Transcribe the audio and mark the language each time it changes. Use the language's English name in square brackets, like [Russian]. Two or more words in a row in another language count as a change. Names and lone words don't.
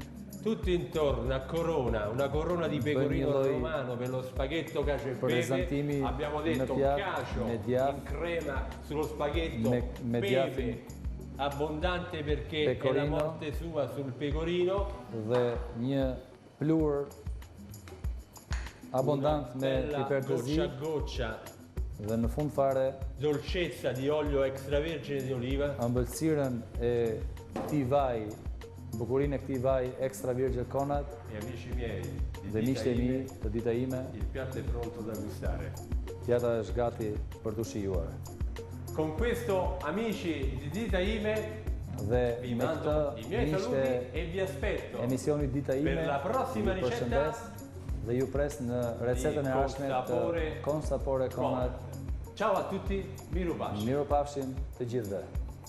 [Italian] Tutto intorno a corona, una corona di pecorino romano per lo spaghetto cacio e pepe. Abbiamo detto cacio in crema sullo spaghetto, pepe abbondante perché è la morte sua sul pecorino. [Albanian] Dhe një plur abondant me piper të zi. Goccia. Dhe në fund fare [Italian] dolcezza di olio extravergine di oliva. [Albanian] Ëmbëlsirën e këtij vaj, bukurinë e këtij vaj [Italian] extra virgine [Albanian] conat. [Italian] E amici miei, [Albanian] dhe miqtë e mi të dita ime, [Italian] il piatto è pronto da gustare. [Albanian] Pjata është gati për të shijuar. [Italian] Con questo, amici di Dita Ime, vi mando i miei saluti e vi aspetto [Albanian] emisionit Dita Ime [Italian] per la prossima ricetta [Albanian] dhe ju pres në recetën e ardhshme të Con Sapore Conad. [Italian] Ciao a tutti, [Albanian] miru pafshim. Miru pafshim të gjithëve.